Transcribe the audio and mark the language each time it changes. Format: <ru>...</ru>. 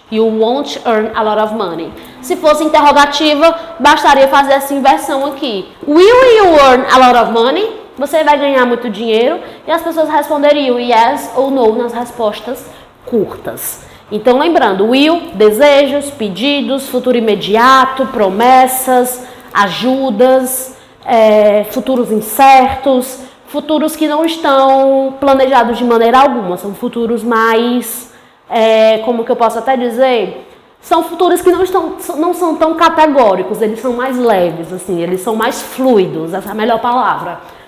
<en>You won't earn a lot of money.</en> <pt>Se fosse interrogativa, bastaria fazer essa inversão aqui.</pt> <en>Will you earn a lot of money?</en> <pt>Você vai ganhar muito dinheiro? E as pessoas responderiam yes ou no nas respostas curtas. Então, lembrando, will, desejos, pedidos, futuro imediato, promessas, ajudas, futuros incertos, futuros que não estão planejados de maneira alguma, são futuros mais, como que eu posso até dizer, são futuros que não são tão categóricos, eles são mais leves, assim, eles são mais fluidos, essa é a melhor palavra.</pt>